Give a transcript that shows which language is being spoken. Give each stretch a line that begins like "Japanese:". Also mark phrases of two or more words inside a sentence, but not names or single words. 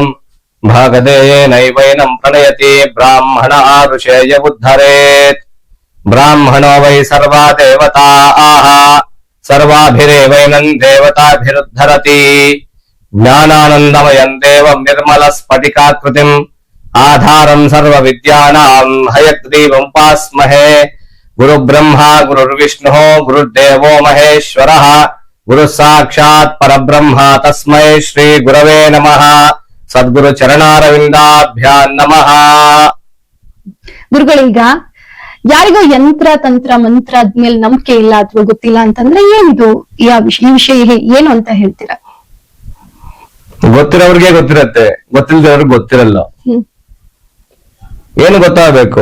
Sanskrit: ಭಾಗದೇಯನೈವೈನಂ ಪ್ರಣಯತಿ ಬ್ರಾಹ್ಮಣ ಋಷೇಯ ಉದ್ಧರೇತ್. ಬ್ರಾಹ್ಮಣೋ ವೈ ಸರ್ವಾ ದೇವತಾಃ ಸರ್ವಾಭಿರೇವೈನಂ ದೇವತಾಭಿರುದ್ಧರತಿ. ಜ್ಞಾನಾನಂದಮಯಂ ದೇವಂ ನಿರ್ಮಲ ಸ್ಫಟಿಕಾಕೃತಿಂ ಆಧಾರಂ ಸರ್ವ ವಿದ್ಯಾನಾಂ ಹಯಗ್ರೀವಂ ಉಪಾಸ್ಮಹೇ. ಗುರು ಬ್ರಹ್ಮ ಗುರುರ್ವಿಷ್ಣು ಗುರುರ್ದೇವೋ ಮಹೇಶ್ವರಃ ಗುರು ಸಾಕ್ಷಾತ್ ಪರಬ್ರಹ್ಮ ತಸ್ಮೈ ಶ್ರೀ ಗುರವೇ ನಮಃ. ಸದ್ಗುರು ಚರಣಾರವಿಂದಾಭ್ಯಾಂ ನಮಃ.
Kannada: ಗುರುಗಳೀಗ ಯಾರಿಗೋ ಯಂತ್ರ ತಂತ್ರ ಮಂತ್ರ ಆದ್ಮೇಲೆ ನಂಬಿಕೆ ಇಲ್ಲ ಅಥವಾ ಗೊತ್ತಿಲ್ಲ ಅಂತಂದ್ರೆ ಏನಿದು ಈ ವಿಷಯ ಏನು ಅಂತ ಹೇಳ್ತೀರಾ? ಗೊತ್ತಿರೋರ್ಗೆ ಗೊತ್ತಿರತ್ತೆ, ಗೊತ್ತಿಲ್ದವ್ರಿಗೆ ಗೊತ್ತಿರಲ್ಲ. ಏನು ಗೊತ್ತಾಗಬೇಕು?